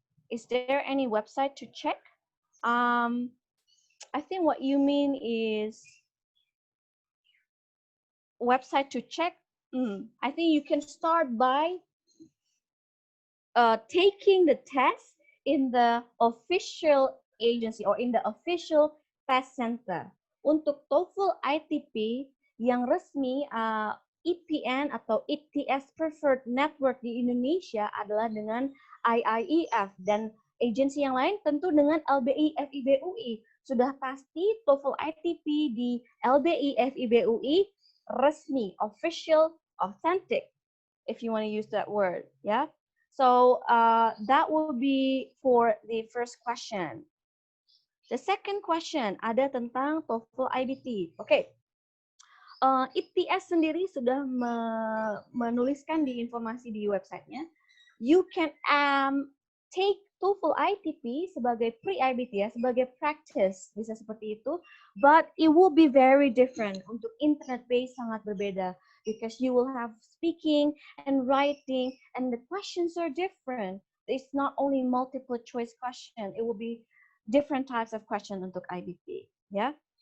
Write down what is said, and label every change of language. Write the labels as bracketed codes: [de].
[en] Is there any website to check? I think what you mean is website to check. I think you can start by taking the test in the official agency or in the official test center. [id] Untuk TOEFL ITP yang resmi, EPN atau ETS Preferred Network di Indonesia adalah dengan IIEF, dan agensi yang lain tentu dengan LBI FIB UI. Sudah pasti TOEFL ITP di LBI FIB UI resmi, official, authentic, [en] if you want to use that word, [id] ya. Yeah? [en] So that will be for the first question. The second question [id] ada tentang [en] TOEFL IBT. [id] Oke, ITS sendiri sudah menuliskan di informasi di websitenya. [en] You can take [id] TOEFL ITP sebagai pre-IBT ya, sebagai practice, bisa seperti itu. [en] But it will be very different. [id] Untuk internet-based sangat berbeda. [en] Because you will have speaking and writing, and the questions are different. It's not only multiple choice question. It will be different types of question untuk IBT. Yeah.